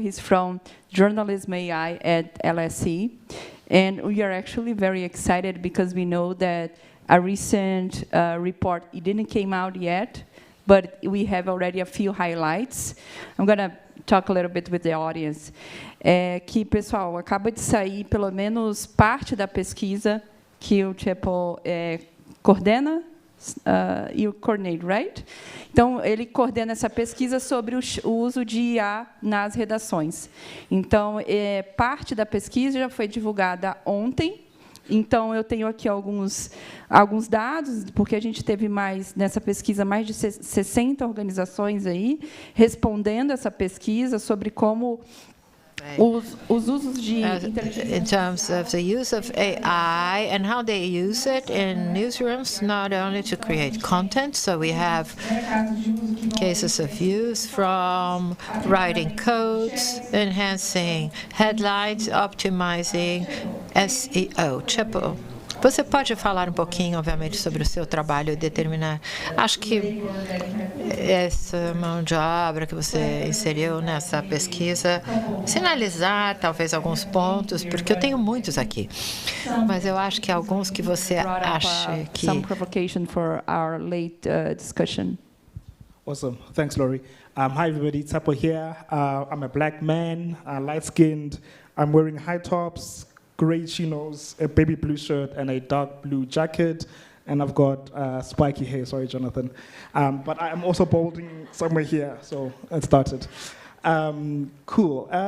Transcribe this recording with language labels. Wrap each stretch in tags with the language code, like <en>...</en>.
<en>He's from Journalism AI at LSE. And we are actually very excited because we know that a recent report, it didn't came out yet, but we have already a few highlights. I'm going to talk a little bit with the audience.</en> <pt>Que, pessoal, acaba de sair pelo menos parte da pesquisa que o Tshepo coordena,</pt> <en>you coordinate, right?</en> <pt>Então, ele coordena essa pesquisa sobre o uso de IA nas redações. Então, parte da pesquisa já foi divulgada ontem. Então, eu tenho aqui alguns dados, porque a gente teve nessa pesquisa, mais de 60 organizações aí respondendo essa pesquisa sobre como os usos de inteligência</pt> <en>in terms of the use of AI and how they use it in newsrooms, not only to create content. So we have cases of use from writing codes, enhancing headlines, optimizing SEO.</en> <pt>Tshepo, você pode falar um pouquinho, obviamente, sobre o seu trabalho e determinar. Acho que essa mão de obra que você inseriu nessa pesquisa, sinalizar talvez alguns pontos, porque eu tenho muitos aqui, mas eu acho que alguns que você acha que...</pt> <en>Some provocation for our late discussion. Awesome. Thanks, Laurie. Hi, everybody. Tshepo here. I'm a black man, light-skinned. I'm wearing high tops, gray chinos, a baby blue shirt, and a dark blue jacket. And I've got spiky hair. Sorry, Jonathan. But I'm also balding somewhere here, so it started. Cool.</en>